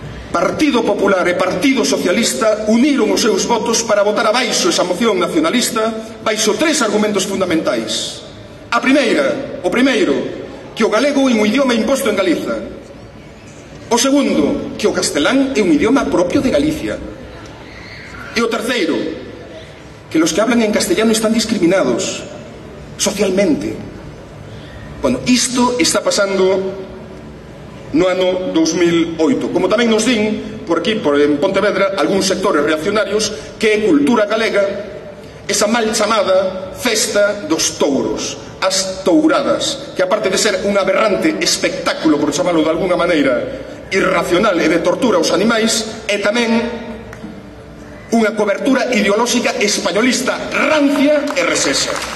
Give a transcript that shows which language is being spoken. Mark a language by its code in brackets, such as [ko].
[gl] Partido Popular e Partido Socialista uniron os seus votos para votar abaixo esa moción nacionalista baixo 3 argumentos fundamentais. O primeiro, que o galego é un idioma imposto en Galiza. O segundo, que o castelán é un idioma propio de Galicia. E o terceiro, [es] que los que hablan en castellano están discriminados socialmente. [gl] Bueno, isto está pasando no ano 2008. Como tamén nos din, por aquí, en Pontevedra, algúns sectores reaccionarios, que é cultura galega esa mal chamada festa dos touros, as touradas, que aparte de ser un aberrante espectáculo, por chamarlo de alguna maneira, irracional e de tortura aos animais, é tamén unha cobertura ideolóxica españolista rancia e resesa.